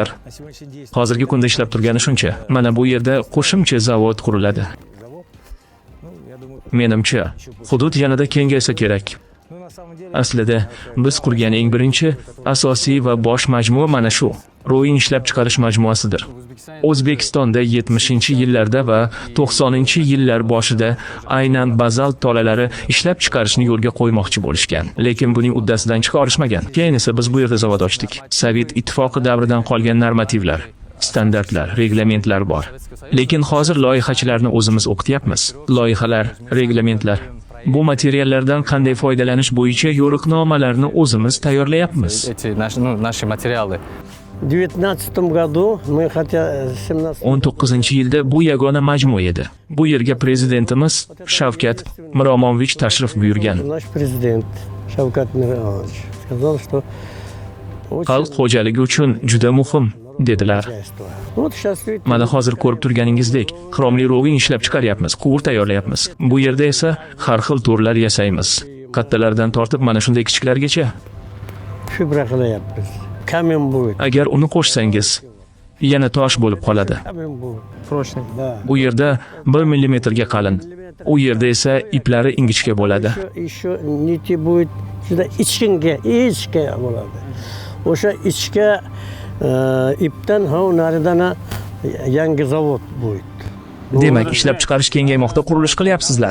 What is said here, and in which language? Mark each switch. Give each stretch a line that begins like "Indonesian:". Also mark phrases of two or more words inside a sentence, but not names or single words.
Russian: На сегодняшний день
Uzbek: Hozirgi kunda ishlab turgani shuncha. Mana bu yerda qo'shimcha zavod quriladi.
Russian: ну, я думаю,
Uzbek: Menimcha, hudud yanada kengaysa kerak.
Russian: ну, на самом деле,
Uzbek: Aslida biz qurgan eng birinchi, asosiy va bosh majmua mana shu. Ro'yin ishlab chiqarish majmuasidir. O'zbekistonda 70-yillarda va 90-yillar boshida aynan bazalt tolalari ishlab chiqarishni yo'lga qo'ymoqchi bo'lishgan. Lekin buning uddasidan chiqa olishmagan. Keyin esa biz bu yerda zavod ochdik. Sovet ittifoqi davridan qolgan normativlar, standartlar, reglamentlar bor. Lekin hozir loyihachilarni o'zimiz o'qityapmiz. Loyihalar, reglamentlar. Bu materiallardan qanday foydalanish bo'yicha yo'riqnomalarni o'zimiz tayyorlayapmiz.
Russian: Эти наши материалы. В 2019 году мы хотя 17
Uzbek: 19-yilda bu yagona majmua edi. Bu yerga prezidentimiz Shavkat Miromonovich tashrif buyurgan.
Russian: наш президент Шавкат Миронович сказал, что
Uzbek: Xalq xo'jaligi uchun juda muhim, dedilar.
Russian: хозяйство. Вот сейчас видите,
Uzbek: Mana hozir ko'rib turganingizdek, xromli roving ishlab chiqaryapmiz, quvur tayyorlayapmiz. Bu yerda esa har xil to'rlar yasaymiz. Kattalardan tortib mana shunday kichiklargacha. shu bırakılayapız.
Russian: Камень будет.
Uzbek: Agar uni qo'shsangiz, yana tosh bo'lib qoladi.
Russian: Камень будет. Прочный. Да.
Uzbek: Bu yerda 1 millimetrga qalin, U yerda esa iplari ingichka bo'ladi.
Russian: Еще нити будет
Uzbek: juda ichga bo'ladi. O'sha ichga ipdan naridan yangi zavod будет. Demak, ishlab chiqarish kengaymoqda, qurilish qilyapsizlar.